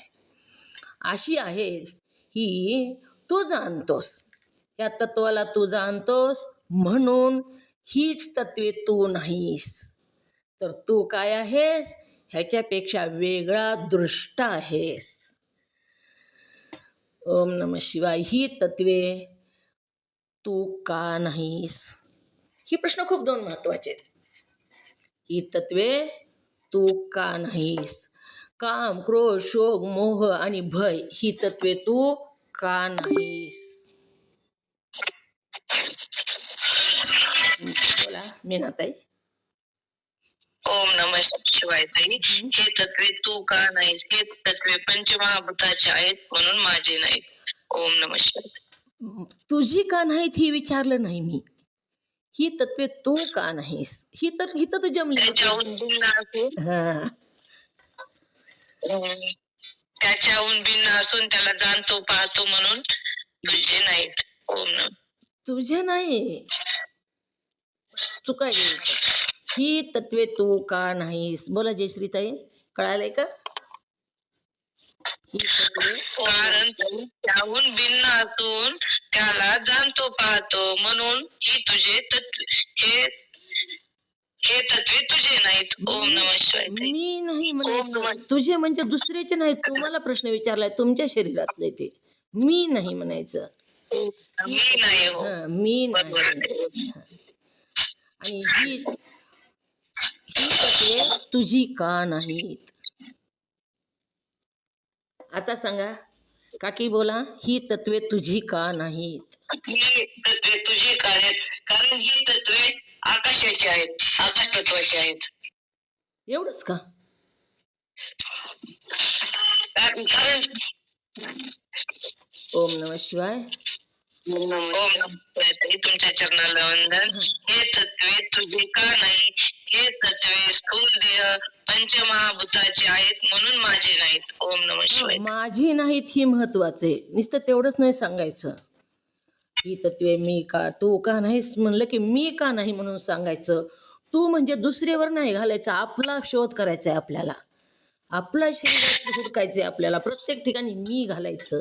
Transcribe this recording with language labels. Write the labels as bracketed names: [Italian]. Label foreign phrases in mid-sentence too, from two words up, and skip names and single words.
[Marathi] अशी आहेस ही तू जाणतोस. या तत्वाला तू जाणतोस म्हणून हीच तत्वे तू नाहीस. तर तू काय आहेस? ह्याच्यापेक्षा वेगळा दृष्टा आहेस. [Sanskrit] ओम नमः शिवाय. [Marathi] ही तत्वे तू का नाहीस? ही प्रश्न खूप 2 महत्त्वाचे आहेत. ही तत्वे तू का नाहीस? काम, क्रोध, शोक, मोह आणि भय ही तत्वे तू का नाहीस? बोला मीनाताई. [Sanskrit] ओम नमः शिवाय [Marathi] ताई. हे तत्वे तू का नाहीस? हे तत्वे पंचमहाभूताचे आहेत म्हणून माझे नाहीत. [Sanskrit] ओम नमः शिवाय. [Marathi] तुझी का नाहीत ही विचारलं नाही मी. ही तत्वे तू का नाहीस ही तर जमली होती. त्याच्याहून भिन्न असून हा त्याच्याहून भिन्न असून त्याला जाणतो पाहतो म्हणून तुझे नाहीत. [Sanskrit] ओम नमः. [Marathi] तुझे नाही चुका गेली. ही तत्वे तू का नाहीस. बोला जयश्रीताई, कळालंय का? ही तत्वे कारण त्याहून भिन्न असून त्याला जाणतो पाहतो म्हणून ही तुझे तत्वे हे तत्वे तुझे नाहीत. [Sanskrit] ओम नमः शिवाय ताई. [Marathi] मी नाही ओम म्हणायचं. नमः. तुझे म्हणजे दुसरेचे नाही. तुम्हाला प्रश्न विचारलाय तुमच्या शरीरातले ते. मी नाही म्हणायचं. मी नाही हो. हा, मी बरोबर नाही. आहे. आणि ही तत्वे तुझी का नाहीत. आता सांगा काकी, बोला. ही तत्वे तुझी का नाहीत. ही तत्वे तुझी का आहेत? कारण ही तत्वे आकाशाची आहेत, आकाश तत्वाची आहेत. एवढंच का? कारण [Sanskrit] ओम नमः शिवाय. ओम नमः शिवाय [Marathi] ताई, तुमच्या चरणाला वंदन. हे तत्वे तुझे का नाही? हे तत्वे स्थूल देह पंचमहाभूताचे आहेत म्हणून माझे नाहीत. [Sanskrit] ओम नमः शिवाय. [Marathi] माझी नाहीत ही महत्वाचे. नुसतं तेवढंच नाही सांगायचं. ही तत्वे मी का तू का नाहीस म्हणलं की मी का नाही म्हणून सांगायचं. तू म्हणजे दुसऱ्यावर नाही घालायचं. आपला शोध करायचा आहे आपल्याला. आपल्या शरीरात हुडकायचं आहे आपल्याला. प्रत्येक ठिकाणी मी घालायचं.